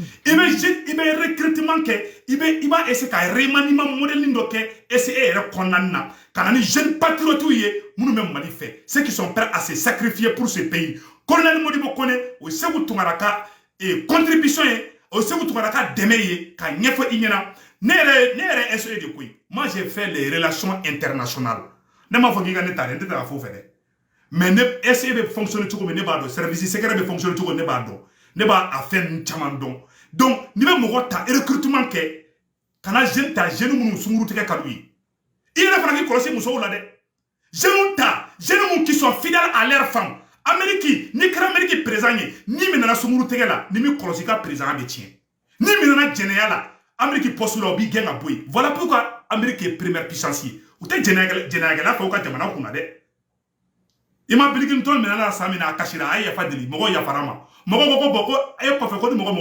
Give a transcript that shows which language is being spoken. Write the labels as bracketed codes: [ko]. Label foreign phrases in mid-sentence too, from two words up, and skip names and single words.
[bm] i bɛ recrutement kɛ i b'a essayer ka [fr] remaniement modèle [bm] dɔ kɛ SE yɛrɛ kɔnɔna na ka na ni [fr] jeune patriotes [bm] ye minnu bɛ Mali fɛ [fr] ceux qui sont prêts à se sacrifier pour ce pays [bm] colonel Modibo Kone o ye Sékou Touré ka contribution ye o ye Sékou Touré ka dɛmɛ ye ka ɲɛfɔ i ɲɛna ne yɛrɛ SE de koyi [fr] moi j'ai fait les relations internationales [bm] ne m'a fɔ k'i ka ne ta dɛ n tɛ taa fo fɛ dɛ mais ne SE bɛ fonctionner cogo min ne b'a dɔn [fr] service secret [bm] bɛ fonctionner cogo min ne b'a dɔn ne b'a a fɛn caman dɔn donc n'i bɛ mɔgɔ ta recrutement kɛ kana jeune ta jeune minnu sunkuru tigɛ ka d'u ye i yɛrɛ fana k'i kɔlɔsi musow la dɛ jeune ta jeune minnu [fr] qui sont fidèles à leur femme [bm] Amérique ni kɛra Amérique président ye ni min nana sunkuru tigɛ la ni min kɔlɔsi ka président bɛ tiɲɛ ni min nana jɛnɛya la Amérique poste la o b'i gɛn ka bɔ yen [fr] voilà pourquoi [bm] Amérique ye [fr] première puissance [bm] ye u tɛ jɛnɛyakɛla fɛ u ka jamana kunna dɛ i ma bilikini tɔn minɛ la san min na a kasira a ye yafa deli mɔgɔw yafara ma mɔgɔw ko bon ko a ye kɔfɛ ko ni mɔgɔ